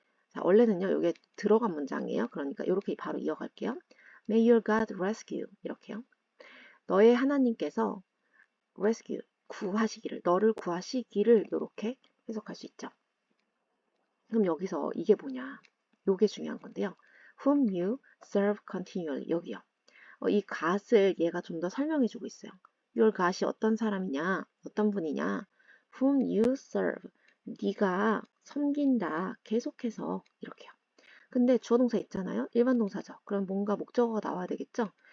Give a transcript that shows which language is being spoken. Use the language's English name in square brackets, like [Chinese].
[Korean] 자, 원래는요, 이게 들어간 문장이에요. 그러니까 이렇게 바로 이어갈게요. [English] May your God rescue. 이렇게요. [Korean] 너의 하나님께서 rescue, 구하시기를, 너를 구하시기를 이렇게 해석할 수 있죠. 그럼 여기서 이게 뭐냐? 요게 중요한 건데요. [English] Whom you serve continually. [Korean] 여기요. 이 God을 얘가 좀 더 설명해주고 있어요. [English] Your God [Korean] 이 어떤 사람이냐? 어떤 분이냐? [English] Whom you serve. [Korean] 네가 섬긴다. 계속해서 이렇게요. 근데 주어 동사 있잖아요. 일반 동사죠. 그럼 뭔가 목적어가 나와야 되겠죠?